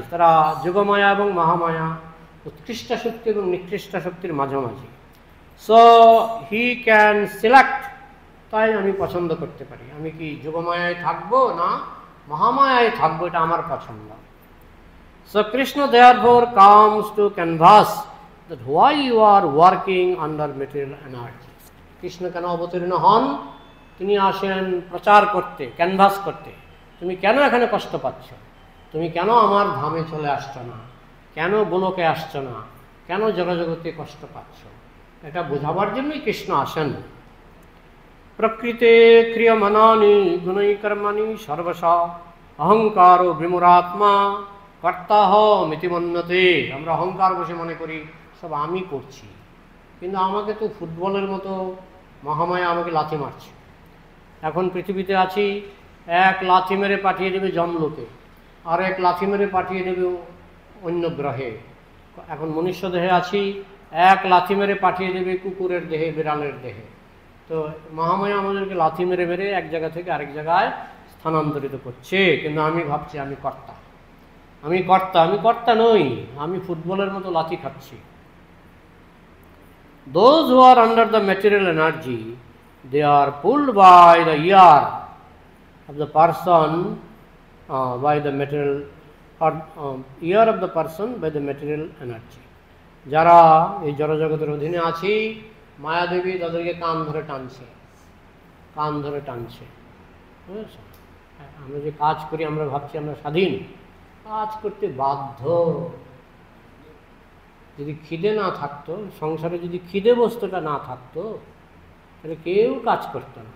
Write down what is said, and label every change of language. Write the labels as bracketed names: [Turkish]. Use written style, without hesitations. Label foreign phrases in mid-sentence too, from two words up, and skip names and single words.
[Bangla] তারা যোগমায়া এবং মহামায়া, উৎকৃষ্ট শক্তি এবং নিকৃষ্ট শক্তির মাঝামাঝি। [English] so he can select, [Bangla] তাই আমি পছন্দ করতে পারি আমি কি যোগমায়ায় থাকবো না মহামায়ায় থাকবো, এটা আমার পছন্দ। [English] সো কৃষ্ণ therefore comes to canvass that why you are working under material energy. [Bangla] কৃষ্ণ কেন অবতীর্ণ হন? তিনি আসেন প্রচার করতে, ক্যানভাস করতে। তুমি কেন এখানে কষ্ট পাচ্ছ? তুমি কেন আমার ধামে চলে আসছো না? কেন গোলকে আসছো না? কেন জগজগতে কষ্ট পাচ্ছ? এটা বোঝাবার জন্যই কৃষ্ণ আসেন। [Sanskrit] প্রকৃতে ক্রিয়মানানি গুণৈ কর্মাণি সর্বশা অহংকার ও বিমূঢ়াত্মা কর্তাহমিতি মন্যতে। [Bangla] আমরা অহংকার বসে মনে করি সব আমি করছি, কিন্তু আমাকে তো ফুটবলের মতো মহামায়া আমাকে লাথি মারছে। এখন পৃথিবীতে আছি, এক লাথি মেরে পাঠিয়ে দেবে যমলোকে, আর এক লাথি মেরে পাঠিয়ে দেবে অন্য গ্রহে। এখন মনুষ্য দেহে আছি, এক লাথি মেরে পাঠিয়ে দেবে কুকুরের দেহে, বিড়ালের দেহে। তো মহামায়া আমাদেরকে লাথি মেরে মেরে এক জায়গা থেকে আরেক জায়গায় স্থানান্তরিত করছে, কিন্তু আমি ভাবছি আমি কর্তা, আমি কর্তা। আমি কর্তা নই, আমি ফুটবলের মতো লাথি খাচ্ছি। [English] Those who are under the material energy, they are pulled by the ear of the person, by the material, or ear of the person by the material energy. [Bangla] যারা এই জড়জগতের অধীনে আছি, মায়াদেবী তাদেরকে কান ধরে টানছে, কান ধরে টানছে। বুঝেছো? আমরা যে কাজ করি আমরা ভাবছি আমরা স্বাধীন, কাজ করতে বাধ্য। যদি খিদে না থাকতো, সংসারে যদি খিদে বস্তুটা না থাকতো, তাহলে কেউ কাজ করতো না।